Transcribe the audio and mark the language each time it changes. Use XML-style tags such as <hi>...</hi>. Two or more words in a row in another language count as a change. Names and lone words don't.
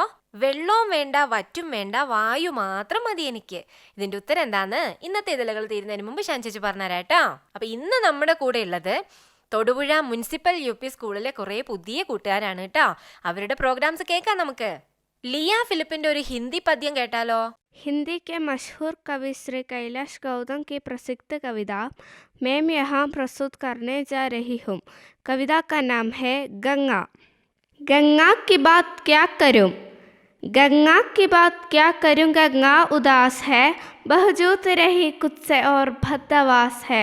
<ml>വെള്ളവും വേണ്ട, വറ്റും വേണ്ട, വായു മാത്രം മതി എനിക്ക്. ഇതിന്റെ ഉത്തരം എന്താന്ന് ഇന്നത്തെ ഇതളുകൾ തീരുന്നതിന് മുമ്പ് ഷാൻ ചേച്ചി പറഞ്ഞുതരാട്ടോ. അപ്പൊ ഇന്ന് നമ്മുടെ കൂടെ ഉള്ളത് തൊടുപുഴ മുനിസിപ്പൽ UP സ്കൂളിലെ കുറെ പുതിയ കൂട്ടുകാരാണ് കേട്ടോ. അവരുടെ പ്രോഗ്രാംസ് കേൾക്കാം നമുക്ക്. ലിയ ഫിലിപ്പിന്റെ ഒരു ഹിന്ദി പദ്യം കേട്ടാലോ?</ml> <hi>हिंदी के मशहूर कवि श्री कैलाश गौतम की प्रसिद्ध कविता मैं यहाँ प्रस्तुत करने जा रही हूँ. कविता का नाम है गंगा. गंगा की बात क्या करूँ, गंगा की बात क्या करूँ, गंगा उदास है, बहजूत रही खुद से और भद्रवास है.</hi>